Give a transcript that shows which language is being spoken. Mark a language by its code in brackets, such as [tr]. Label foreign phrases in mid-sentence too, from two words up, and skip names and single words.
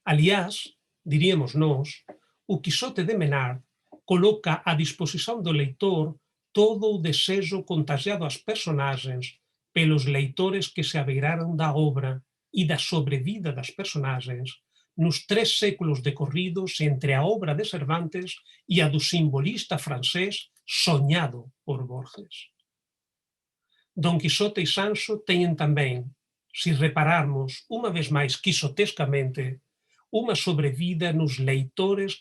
[pt] Aliás, diríamos nós, o Quixote de Menard coloca à disposição do leitor todo o desejo contagiado às personagens pelos leitores que se abeiraram da obra e da sobrevida das personagens nos 3 séculos decorridos entre a obra de Cervantes e a do simbolista francés sonhado por Borges. [gl] Don Quixote e Sancho teñen tamén, se repararmos unha vez máis quixotescamente, unha sobrevida nos leitores